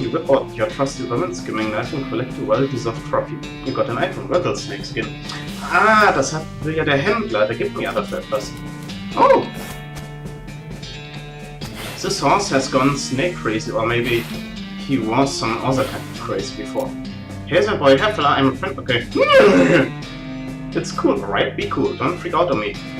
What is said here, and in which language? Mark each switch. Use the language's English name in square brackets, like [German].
[English] You whip out your trusty weapon, skimming knife and collect a well-deserved trophy. You got an item, rattlesnake skin. [German] Ah, das will ja der Händler, der gibt mir ja dafür etwas. Oh! [English] This horse has gone snake crazy, or maybe he was some other kind of crazy before. Here's my boy Heffler, I'm a friend, okay. It's cool, alright? Be cool, don't freak out on me.